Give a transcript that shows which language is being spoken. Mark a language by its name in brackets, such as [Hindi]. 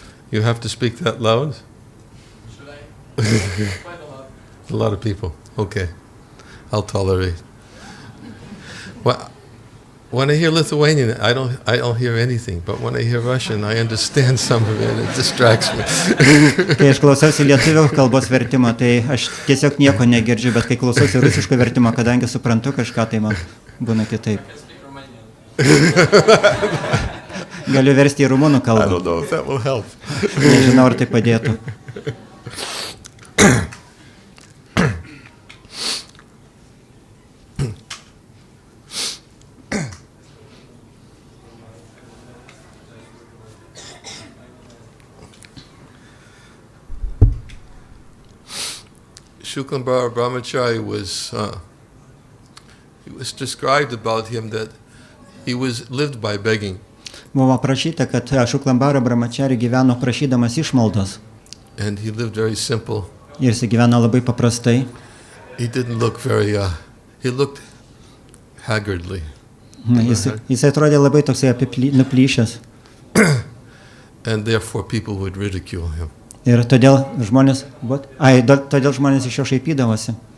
[English] You have to speak that loud? Should I? Quite a lot. A lot of people. Okay. I'll tolerate. Well, when I hear Lithuanian, I don't hear anything, but when I hear Russian, I understand some of it. It distracts me. [Lithuanian] Kai aš klausausi lietuvių kalbos vertimo, tai aš tiesiog nieko negirdžiu, bet kai klausausi rusiško vertimo, kadangi suprantu kažką, tai man būna kitaip. [English] I can speak Romanian. [Lithuanian] Galiu versti į rumunų [English] I [Lithuanian] kalbą. [English] don't know if that will help. [Lithuanian] Nežinau, ar tai padėtų. [English] Shukambara Brahmachari was described about him that he lived by begging. [Lithuanian] Buvo aprašyta, kad Šuklambara Brahmachari gyveno prašydamas išmaldos. [English] And he lived very simple. [Lithuanian] Ir jis gyveno labai paprastai. [English] He didn't look very, he looked haggardly. [Lithuanian] Jis atrodė labai toksai nuplyšęs. [English] And therefore people would ridicule him. [Lithuanian] Ir todėl žmonės iš jo šaipydavosi.